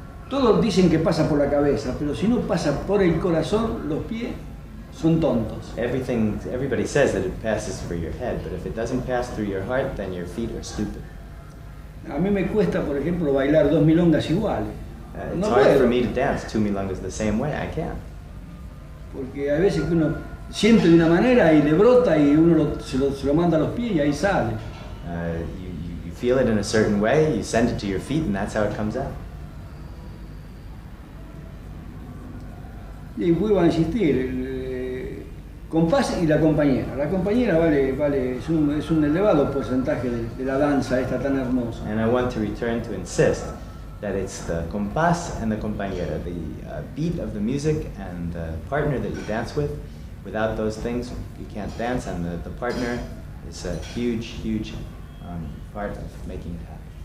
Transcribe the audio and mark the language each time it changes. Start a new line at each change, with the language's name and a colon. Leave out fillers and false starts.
Spanish: Todos dicen que pasa por la cabeza, pero si no pasa por el corazón, los pies son tontos.
English: Everybody says that it passes through your head, but if it doesn't pass through your heart, then your feet are stupid.
Spanish: A mí me cuesta, por ejemplo, bailar 2 milongas iguales.
English: It's
Spanish: No
English: hard
Spanish: puedo.
English: for me to dance 2 milongas the same way. I can't.
Spanish: Porque hay veces que uno siente de una manera y le brota y uno se lo manda a los pies y ahí sale.
English: You feel it in a certain way, you send it to your feet, and that's how it comes out.
Spanish: Y vuelvo a insistir, compás y la compañera. La compañera es un elevado porcentaje de la danza esta tan hermosa.
English: And I want to return to insist that it's the compás and the compañera, the beat of the music and the partner that you dance with. Without those things, you can't dance, and the partner is a huge part of making it happen.